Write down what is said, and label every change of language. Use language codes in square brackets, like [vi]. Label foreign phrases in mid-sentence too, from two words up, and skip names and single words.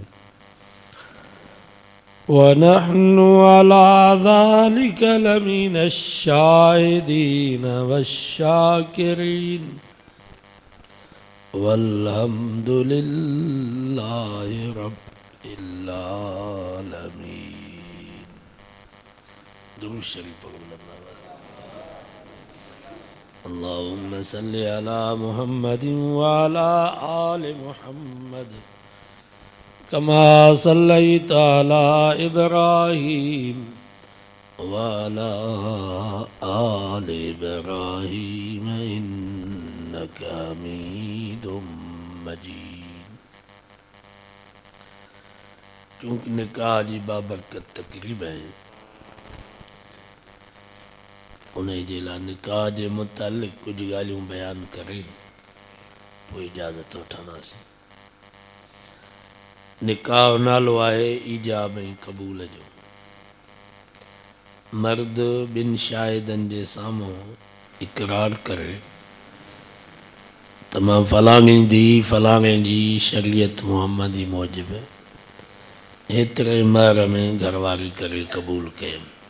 [ar] ونحن على ذلك لمن الشاهدين والشاكرين والحمد لله رب العالمين. [sd] दुरूद शरीफ [ar] اللهم صل على محمد وعلى آل محمد كما صليت على إبراهيم وعلى آل إبراهيم إنك حميد مجيد. [sd] क्योंकि निकाह जी बाबरकत तकरीब है, उन्हें जे लाइ निकाह जे मुतालिक़ कुछ ॻाल्हियूं बयान करे पोइ इजाज़त वठंदासीं। निकाह नालो आहे ईजाब ऐं क़बूल जो। मर्द ॿिन शाहिदनि जे साम्हूं इक़रार करे त मां फलाणी धीउ फलाणे जी शरीयत मुहम्मदी मूजिबि एतिरे महर में घरवारी करे क़बूल कयमि।